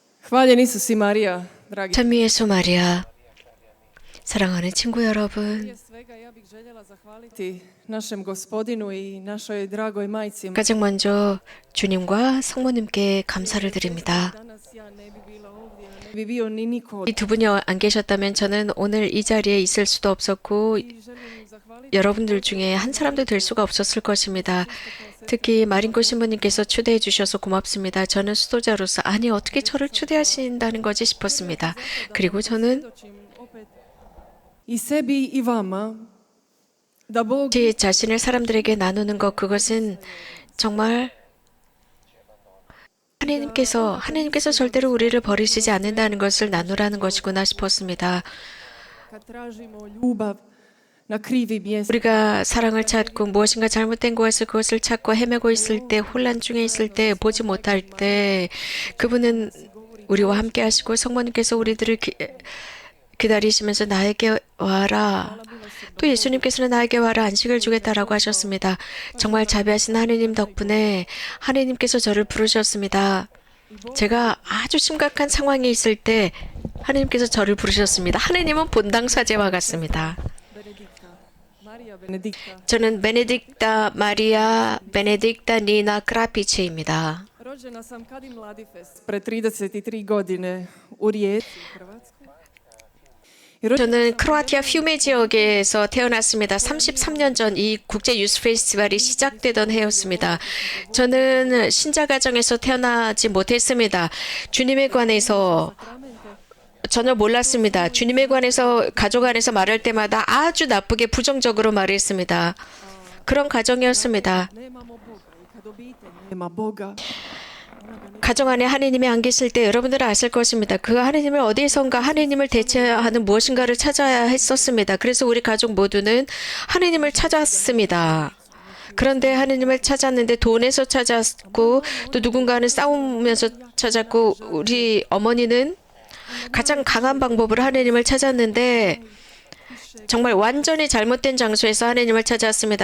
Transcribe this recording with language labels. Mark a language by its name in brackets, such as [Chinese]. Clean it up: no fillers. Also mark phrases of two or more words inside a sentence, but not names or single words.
[Croatian] Hvaljen Isus i Marija, dragi. [Korean] 찬미 예수 마리아, 사랑하는 친구 여러분, [Croatian] Prije svega ja bih željela zahvaliti našem Gospodinu i našoj dragoj majci. [Korean] 가장 먼저 주님과 성모님께 감사를 드립니다. [Croatian] Danas ja ne bi bila ovdje, ne bi bio ni niko. [Korean] 이 두 분이 안 계셨다면 저는 오늘 이 자리에 있을 수도 없었고 [Croatian] I želim zahvaliti [Korean] 여러분들 중에 한 사람도 될 수가 없었을 것입니다. 특히 마린코 신부님께서 초대해 주셔서 고맙습니다. 저는 수도자로서 아니 어떻게 저를 초대하신다는 거지 싶었습니다. 그리고 저는 [Croatian] svjedočim opet i sebi i vama da Bog [Korean] 제 자신을 사람들에게 나누는 것, 그것은 정말 하나님께서 절대로 우리를 버리시지 않는다는 것을 나누라는 것이구나 싶었습니다. [Croatian] kad tražimo ljubav na krivi mjestu. [Korean] 우리가 사랑을 찾고 무엇인가 잘못된 것을 그것을 찾고 헤매고 있을 때, 혼란 중에 있을 때, 보지 못할 때 그분은 우리와 함께 하시고 성모님께서 우리들을 기다리시면서 나에게 와라. 또 예수님께서는 나에게 와라 안식을 주겠다라고 하셨습니다. 정말 자비하신 하느님 덕분에 하느님께서 저를 부르셨습니다. 제가 아주 심각한 상황에 있을 때 하느님께서 저를 부르셨습니다. 하느님은 본당 사제와 같습니다. Marija Benedikta. 저는 베네딕타 마리아 베네딕타 니나 크라피체입니다. [Croatian] Rođena sam kad i Mladifest pred 33 godine u Rijeci, u Hrvatskoj. [Korean] 저는 크로아티아 퓨메 지역에서 태어났습니다. 33년 전 이 국제 유스 페스티벌이 시작되던 해였습니다. 저는 신자 가정에서 태어나지 못했습니다. 주님에 관해서 전혀 몰랐습니다. 주님에 관해서 가족 안에서 말할 때마다 아주 나쁘게 부정적으로 말했습니다. 그런 가정이었습니다. [Croatian] Nemamo Boga i kad obitelj nema Boga, [Korean] 가정 안에 하느님이 안 계실 때 여러분들은 아실 것입니다. 그 하느님을 어디선가 하느님을 대체하는 무엇인가를 찾아야 했었습니다. 그래서 우리 가족 모두는 하느님을 찾았습니다. 그런데 하느님을 찾았는데 돈에서 찾았고 또 누군가는 싸우면서 찾았고 우리 어머니는 가장 강한 방법으로 하느님을 찾았는데 정말 완전히 잘못된 장소에서 하느님을 찾았습니다.